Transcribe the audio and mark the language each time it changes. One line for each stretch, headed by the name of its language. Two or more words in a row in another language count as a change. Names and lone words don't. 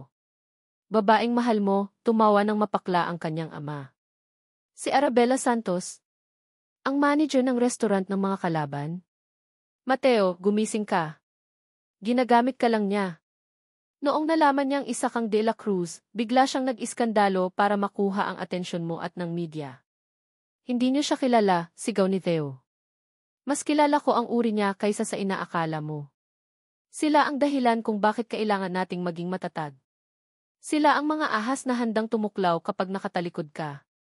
Filipino: Babaeng mahal mo, tumawa ng mapakla ang kanyang ama. Si Arabella Santos, ang manager ng restaurant ng mga kalaban. Mateo, gumising ka. Ginagamit ka lang niya. Noong nalaman niyang isa kang de la Cruz, bigla siyang nag-iskandalo para makuha ang atensyon mo at ng media. Hindi niyo siya kilala, sigaw ni Theo. Mas kilala ko ang uri niya kaysa sa inaakala mo. Sila ang dahilan kung bakit kailangan nating maging matatag. Sila ang mga ahas na handang tumuklaw kapag nakatalikod ka.